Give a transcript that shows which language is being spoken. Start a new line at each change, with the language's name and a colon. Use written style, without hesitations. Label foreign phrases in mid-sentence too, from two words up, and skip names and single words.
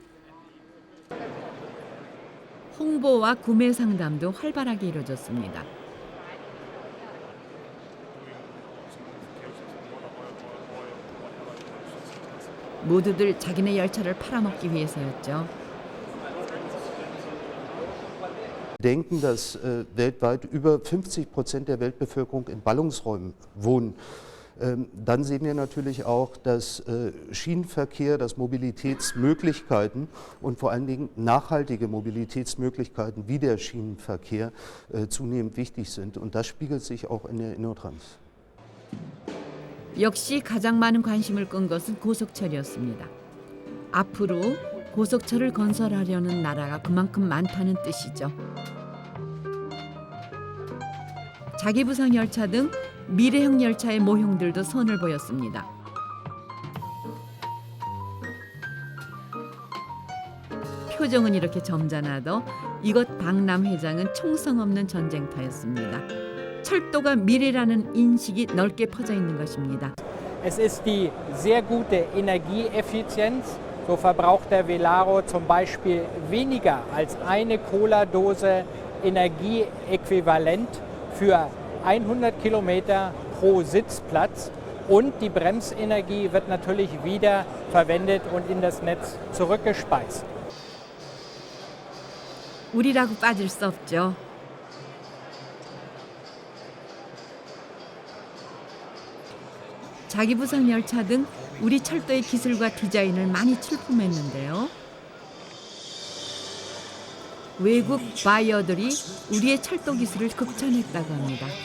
Korean: 홍보와 구매 상담도 활발하게 이루어졌습니다. 모두들 자기네 열차를 팔아먹기 위해서였죠.
German: Denken, dass weltweit über 50% der Weltbevölkerung in Ballungsräumen wohnen. Dann sehen wir natürlich auch, dass Schienenverkehr, dass Mobilitätsmöglichkeiten und vor allen Dingen nachhaltige Mobilitätsmöglichkeiten wie der Schienenverkehr zunehmend wichtig sind. Und das spiegelt sich auch in der Innotrans.
Korean: 역시 가장 많은 관심을 끈 것은 고속철이었습니다. 앞으로 고속철을 건설하려는 나라가 그만큼 많다는 뜻이죠. 자기부상 열차 등 미래형 열차의 모형들도 선을 보였습니다. 표정은 이렇게 점잖아도 이곳 박람회장은 총성 없는 전쟁터였습니다. 철도가 미래라는 인식이 넓게 퍼져 있는 것입니다.
German: Es ist die sehr gute Energieeffizienz. So verbraucht der Velaro zum Beispiel weniger als eine Cola-Dose Energieäquivalent für 100 Kilometer pro Sitzplatz. Und die Bremsenergie wird natürlich wieder verwendet und in das Netz zurückgespeist.
Korean: 우리라고 빠질 수 없죠. 자기부상 열차 등 우리 철도의 기술과 디자인을 많이 출품했는데요. 외국 바이어들이 우리의 철도 기술을 극찬했다고 합니다.